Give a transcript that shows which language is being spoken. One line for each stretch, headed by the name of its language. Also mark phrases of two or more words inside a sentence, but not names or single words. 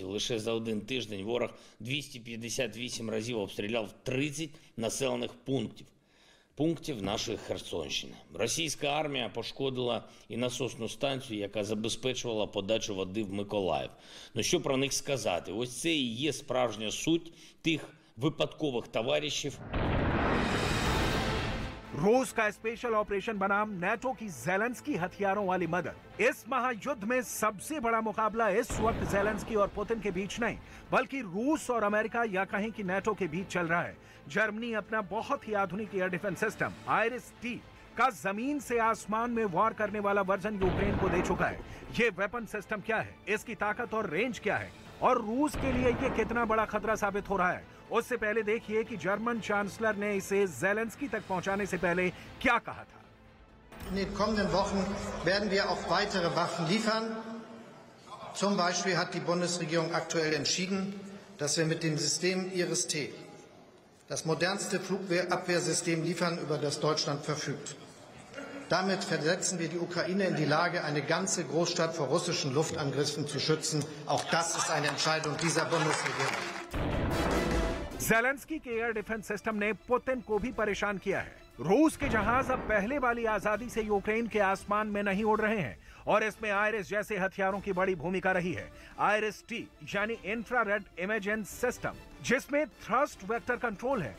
Ukrainian: Лише за один тиждень ворог 258 разів обстріляв 30 населених пунктів нашої Херсонщини. Російська армія пошкодила і насосну станцію, яка забезпечувала подачу води в Миколаїв. Ну що про них сказати? Ось це і є справжня суть тих випадкових товаришів.
Hindi: रूस का
English: special operation
Hindi: बनाम नेटो की ज़ेलेंस्की हथियारों वाली मदद। इस महायुद्ध में सबसे बड़ा मुकाबला इस वक्त ज़ेलेंस्की और पुतिन के बीच नहीं, बल्कि रूस और अमेरिका या कहें कि नेटो के बीच चल रहा है। जर्मनी अपना बहुत ही आधुनिक
English: air defence system
Hindi: IRIS-T का जमीन से आसमान में वार करने वाला वर्जन यूक्रेन को दे चुका है। ये
English: weapon system
Hindi: क्या है, इसकी ताकत और रेंज क्या है, और रूस के लिए ये कितना बड़ा खतरा साबित हो रहा है, उससे पहले देखिए कि जर्मन चांसलर ने इसे ज़ेलेंस्की तक पहुंचाने से पहले क्या कहा था।
German: In den kommenden Wochen werden wir auch weitere Waffen liefern. Zum Beispiel hat die Bundesregierung aktuell entschieden, dass wir mit dem System IRIS-T das modernste Flugabwehrsystem liefern, über das Deutschland verfügt. Damit versetzen wir die Ukraine in die Lage, eine ganze Großstadt vor russischen Luftangriffen zu schützen. Auch das ist eine Entscheidung dieser Bundesregierung.
Hindi: ज़ेलेंस्की के
English: air defence system
Hindi: ने पुतिन को भी परेशान किया है। रूस के जहाज अब पहले वाली आजादी से यूक्रेन के आसमान में नहीं उड़ रहे हैं और इसमें IRIS जैसे हथियारों की बड़ी भूमिका रही है। IRIS-T यानी
English: infrared imaging system,
Hindi: जिसमें
English: thrust vector control
Hindi: है।